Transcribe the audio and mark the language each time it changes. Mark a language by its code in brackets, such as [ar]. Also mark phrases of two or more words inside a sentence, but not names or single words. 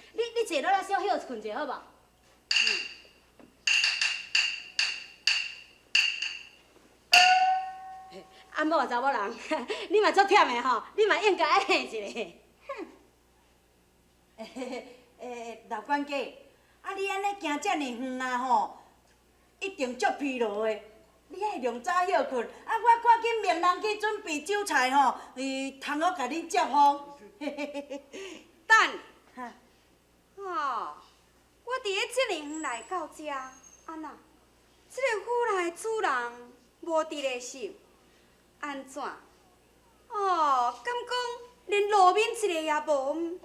[nan] 你坐落来小休困者好无？阿某啊，查某人，你嘛足忝的吼，你嘛应该爱醒一下。老管家，啊你安尼行遮尔远啊吼，一定足疲劳的。你爱量早休困，啊我赶紧命人去准备酒菜吼，通好甲恁接风。等，哈，哦，我伫咧遮尔远来到遮，安那？这个府内主人无伫咧是？安怎？哦，敢讲连路面一个也无？